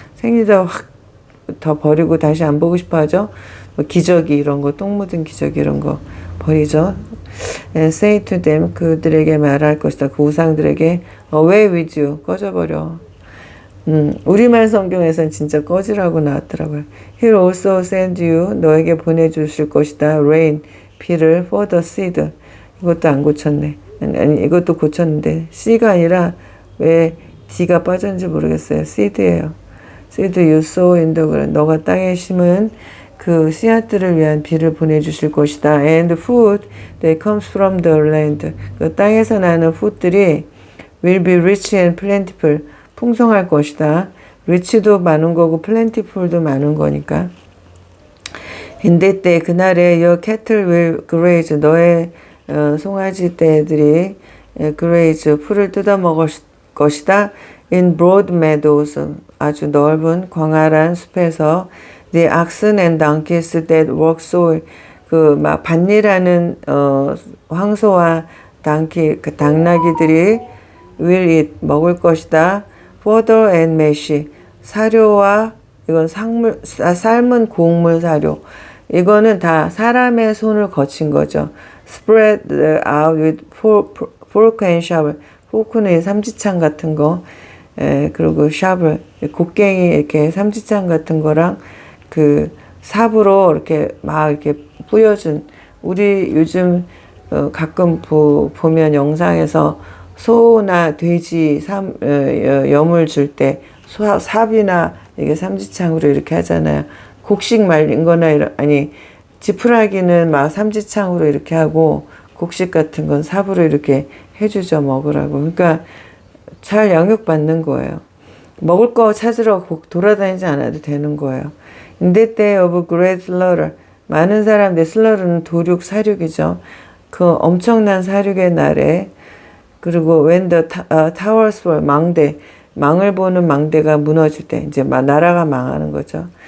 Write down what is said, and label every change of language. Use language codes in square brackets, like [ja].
[ko] 생리대 확 더 버리고 다시 안 보고 싶어 하죠. 뭐 기저귀 이런 거, 똥 묻은 기저귀 이런 거 버리죠. [en] And say to them, [ko] 그들에게 말할 것이다. 그 우상들에게 [en] away with you, [ko] 꺼져버려. 우리말 성경에선 진짜 꺼지라고 나왔더라고요. [en] He'll also send you, [ko] 너에게 보내주실 것이다. [en] rain, [ko] 비를 [en] for the seed. [ko] 이것도 안 고쳤네. 아니 이것도 고쳤는데 C가 아니라 왜 D가 빠졌는지 모르겠어요. seed예요. [en] seed you sow in the ground. [ko] 너가 땅에 심은 그 씨앗들을 위한 비를 보내주실 것이다. [en] And food that comes from the land. [ko] 그 땅에서 나는 food들이 [en] will be rich and plentiful. [ko] 풍성할 것이다. rich도 많은 거고 plentiful도 많은 거니까. [en] In that day, [ko] 그날에 [en] your cattle will graze. [ko] 너의 송아지 떼들이 graze, 풀을 뜯어 먹을 것이다. [en] In broad meadows. [ko] 아주 넓은 광활한 숲에서 [en] The oxen and donkeys that work soil. [ko] 그 막 밭일하는 황소와 그 당나귀들이 [en] will eat [ko] 먹을 것이다. [en] Fodder and mesh. [ko] 사료와 이건 삶은 곡물 사료. 이거는 다 사람의 손을 거친 거죠. Spread out with fork and shovel. 포크는 삼지창 같은 거. 그리고 샤블, 곡괭이 이렇게 삼지창 같은 거랑 그 삽으로 이렇게 막 이렇게 뿌려준. 우리 요즘 가끔 보면 영상에서 소나 돼지 염을 줄 때 삽이나 이게 삼지창으로 이렇게 하잖아요. 곡식 말린 거나 아니 지푸라기는 막 삼지창으로 이렇게 하고 곡식 같은 건 삽으로 이렇게 해주죠. 먹으라고. 그러니까 잘 양육받는 거예요. 먹을 거 찾으러 돌아다니지 않아도 되는 거예요. [en] In that day of great slaughter. [ko] 많은 사람들, 슬러르는 도륙, 사륙이죠. 그 엄청난 사륙의 날에. 그리고 [en] when the towers fall, [ko] 망을 보는 망대가 무너질 때, 이제 나라가 망하는 거죠.